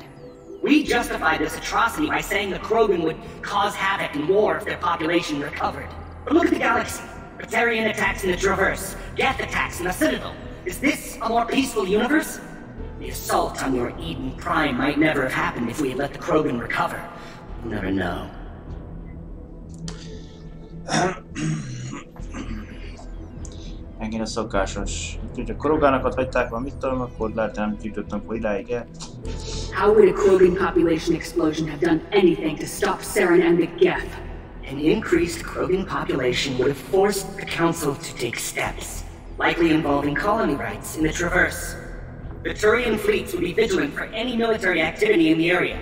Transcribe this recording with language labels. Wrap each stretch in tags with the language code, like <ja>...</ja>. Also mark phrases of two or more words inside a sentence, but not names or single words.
<en>We justified this atrocity by saying the Krogan would cause havoc and war if their population recovered. But look at the galaxy. Batarian attacks in the Traverse, Geth attacks in the Citadel. Is this a more peaceful universe? The assault on your Eden Prime might never have happened if we had let the Krogan recover. We'll never know.</en> <hu>Megint a szokásos. Hogyha korogánokat hagyták van, mit tudom, akkor lehet nem jutottunk idáig el.</hu> <en>How would a Krogan population explosion have done anything to stop Saren and the Geth? An increased Krogan population would have forced the Council to take steps, likely involving colony rights in the Traverse. The Turian fleets would be vigilant for any military activity in the area.</en>